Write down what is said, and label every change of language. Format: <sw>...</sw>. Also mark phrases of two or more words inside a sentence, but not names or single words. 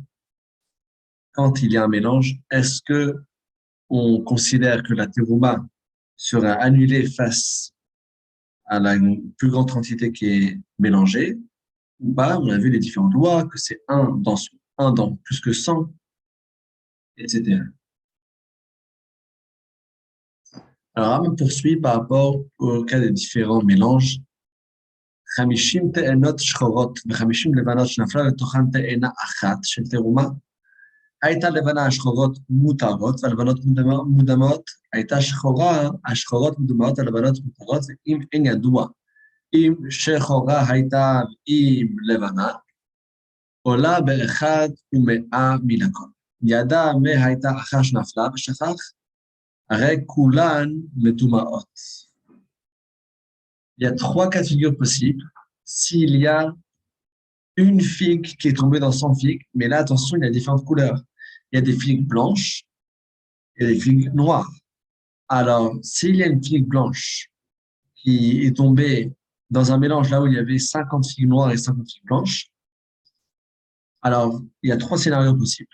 <fr>Quand il y a un mélange, est-ce que on considère que la Teruma sera annulée face à la plus grande quantité qui est mélangée ou pas? On a vu les différentes lois, que c'est un dans plus que 100, etc. Alors, on poursuit par rapport au cas des différents mélanges.</fr> <he>50 תאנות שחורות ו50 לבנות שנפלה לתוכן תאנה אחת של תרומה. הייתה לבנה השחורות מותרות והלבנות מודמות, הייתה השחורות מדומות, הלבנות מותרות, ואם אין ידוע אם שחורה הייתה עם לבנה, עולה באחד ומאה מן הכל. ידע מה הייתה אחר שנפלה ושכח, הרי כולן מטומאות.</he> <fr>Il y a 3 cas de figure possibles. S'il y a une figue qui est tombée dans 100 figues, mais là, attention, il y a différentes couleurs. Il y a des figues blanches et des figues noires. Alors, s'il y a une figue blanche qui est tombée dans un mélange là où il y avait 50 figues noires et 50 figues blanches, alors, il y a 3 scénarios possibles.</fr>